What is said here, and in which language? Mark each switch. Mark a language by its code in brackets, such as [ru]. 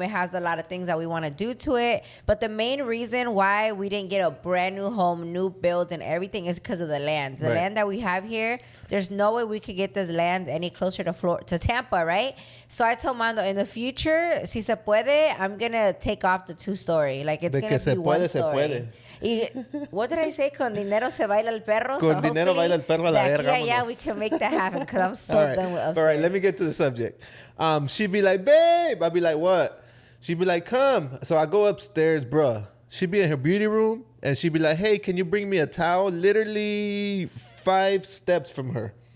[en] It has a lot of things that we want to do to it. But the main reason why we didn't get a brand new home, new build, wild and everything is because of the land. The land that we have here, there's no way we could get this land any closer to Tampa, right? So I told Mando, in the future, [es] si se puede, [en] I'm going to take off the 2-story. Like, it's going to be one story. Y, what did I say? [es] Con dinero se baila el perro. Con dinero baila el perro a la verga. [en] Yeah, we can make that happen because I'm so done with upstairs. All right, let me get to the subject. She'd be like, babe. I'd be like, what? She'd be like, come. So I go upstairs, bruh. She'd be in her beauty room, and she'd be like, hey, can you bring me a towel? Literally 5 steps from her.